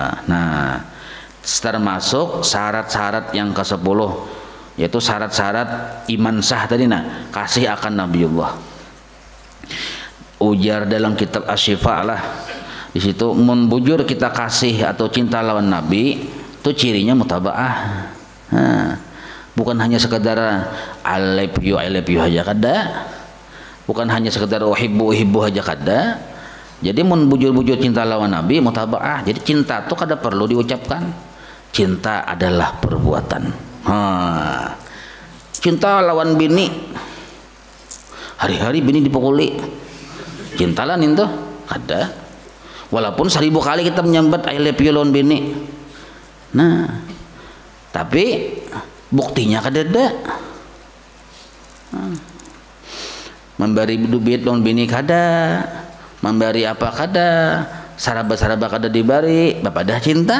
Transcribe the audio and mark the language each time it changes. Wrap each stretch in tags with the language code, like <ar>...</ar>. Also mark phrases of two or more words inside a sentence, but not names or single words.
<bjn>Nah termasuk syarat-syarat yang ke-10 yaitu syarat-syarat iman sah tadi, nah kasih akan Nabiullah. Ujar dalam kitab Asy-Syifa lah, di situ mun bujur kita kasih atau cinta lawan Nabi itu cirinya mutabaah. Bukan hanya sekedar</bjn> <en>I love you</en> <bjn>aja kada, bukan hanya sekedar uhibbu aja kada. Jadi mun bujur-bujur cinta lawan Nabi mutabaah. Jadi cinta itu kada perlu diucapkan, cinta adalah perbuatan. Cinta lawan bini, hari-hari bini dipukuli, cintalah itu kada. Walaupun 1000 kali kita menyambat</bjn> <en>I love you</en> <bjn>lawan bini, nah tapi buktinya kada ada. Memberi duit lawan bini kada, memberi apa kada, saraba kada dibari, bapak dah cinta.</bjn>